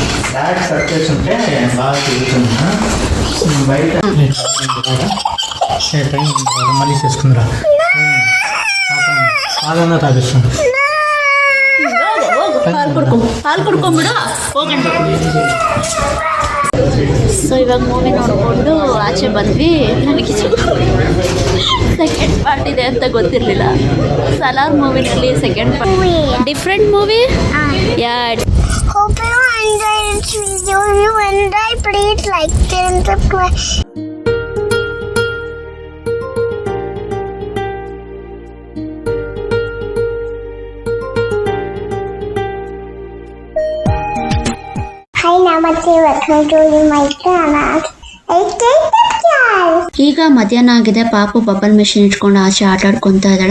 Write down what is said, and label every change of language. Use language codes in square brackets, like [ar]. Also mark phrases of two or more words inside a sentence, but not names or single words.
[en] bad surface [te] ఉంటే బాగా తిరుగుతున్నా బయట మళ్ళీ చేసుకుందిరా పాలన్నా తాగిస్తుంది. [kn] ಹಾಲು ಕುಡ್ಕೊಂಬಿಡು ಹೋಗಂಟ. ಸೊ ಇವಾಗ ಮೂವಿ ನೋಡಿಕೊಂಡು ಆಚೆ ಬಂದ್ವಿ. ನನಗೆ [en] second part [kn] ಇದೆ ಅಂತ ಗೊತ್ತಿರಲಿಲ್ಲ. ಸಲಾರ್ ಮೂವಿನಲ್ಲಿ [en] second part different movie. ಯಾ Hope you enjoyed this video. If you enjoyed, please like and subscribe. Hi, Namaste. Welcome to my channel. [kn] ಈಗ ಮಧ್ಯಾಹ್ನ ಆಗಿದೆ. ಪಾಪು [en] bubble machine [kn] ಇಟ್ಕೊಂಡು ಆಚೆ ಆಟ ಆಡ್ಕೊತಾ ಇದ್ದಾಳೆ.